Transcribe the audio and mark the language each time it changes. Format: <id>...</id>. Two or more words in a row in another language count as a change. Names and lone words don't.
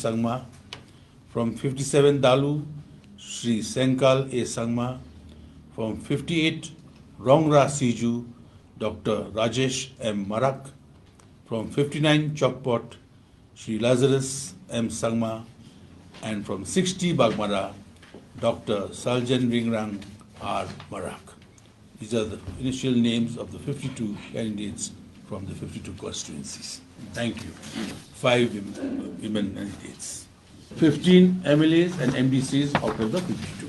<en>Sangma. From 57 Dalu, Shri Senkal A. Sangma. From 58 Rongra Siju, Dr. Rajesh M. Marak. From 59 Chokpot, Shri Lazarus M. Sangma. And from 60 Bagmara, Dr. Saljan Ringrang R. Marak. These are the initial names of the 52 candidates from the 52 constituencies. Thank you. 5 women candidates. 15 MLAs and MDCs out of the 52.</en>